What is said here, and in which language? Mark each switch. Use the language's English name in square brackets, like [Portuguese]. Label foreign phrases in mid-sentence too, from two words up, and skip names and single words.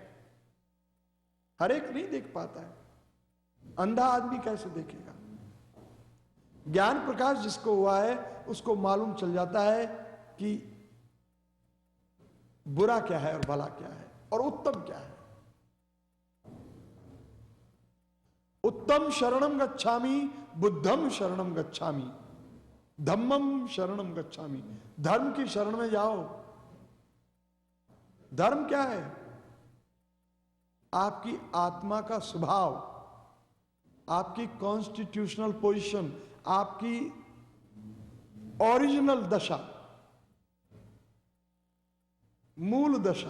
[Hindi] हर एक नहीं देख पाता है, अंधा आदमी कैसे देखेगा? ज्ञान प्रकाश जिसको हुआ है उसको मालूम चल जाता है कि बुरा क्या है और भला क्या है और उत्तम क्या है। [Pali] उत्तम शरणम गच्छामि, बुद्धम शरणम गच्छामि, धम्मम शरणम गच्छामि। [Hindi] धर्म की शरण में जाओ। धर्म क्या है? आपकी आत्मा का स्वभाव, आपकी [English] constitutional position, [Hindi] आपकी ओरिजिनल दशा, मूल दशा।